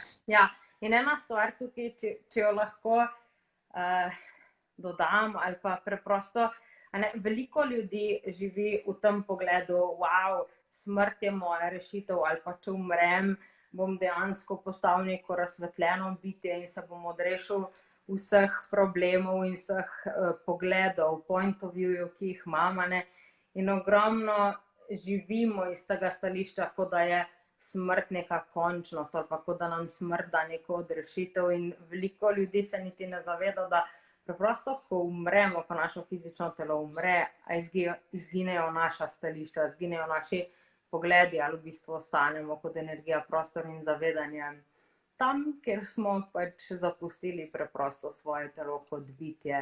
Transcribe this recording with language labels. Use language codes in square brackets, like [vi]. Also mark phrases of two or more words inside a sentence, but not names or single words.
[sl] Ja, in ena stvar tukaj, če jo lahko dodam, ali pa preprosto, veliko ljudi živi v tem pogledu, wow, smrt je moja rešitev, ali pa če umrem, bom dejansko postal neko razsvetljeno bitje in se bom odrešil vseh problemov in vseh pogledov, [en] point of view, [sl] ki jih imam, in ogromno živimo iz tega stališča, kot da je smrt neka končnost, ali pa kot da nam smrt da neko odrešitev, in veliko ljudi se niti ne zaveda, da preprosto, ko umremo, ko naše fizično telo umre, izginejo naša stališča, izginejo naši pogledi, ali v bistvu ostanemo kot energija, prostor in zavedanje tam, kjer smo pač zapustili preprosto svoje telo kot bitje.